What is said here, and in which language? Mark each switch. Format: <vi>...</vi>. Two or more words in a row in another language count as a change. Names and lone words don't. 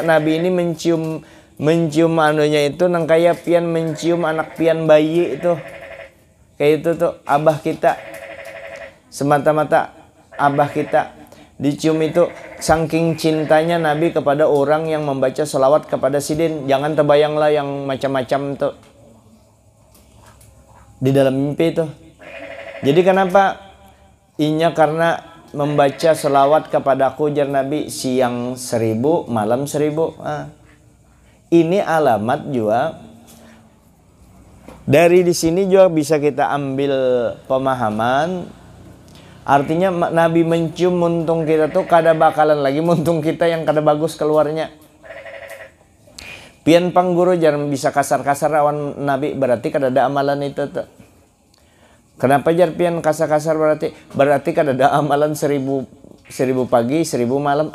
<bjn>Nabi ini mencium itu nang kayak pian mencium anak pian bayi itu. Kayak itu tuh abah kita.</bjn> <id>Semata-mata abah kita dicium itu, saking cintanya Nabi kepada orang yang membaca salawat kepada Sidin. Jangan terbayanglah yang macam-macam tuh di dalam mimpi itu. Jadi kenapa?</id> <bjn>Karena membaca selawat kepadaku, jar Nabi, siang 1000 malam 1000.</bjn> <id>Ini alamat juga. Dari di sini juga bisa kita ambil pemahaman.</id> <bjn>Artinya Nabi mencium muntung kita tuh kada bakalan lagi muntung kita yang kada bagus keluarnya. Pian pangguru jangan bisa kasar-kasar awan Nabi, berarti kada ada amalan itu tuh. Kenapa jar pian kasar-kasar berarti kada ada amalan 1000 pagi 1000 malam.</bjn>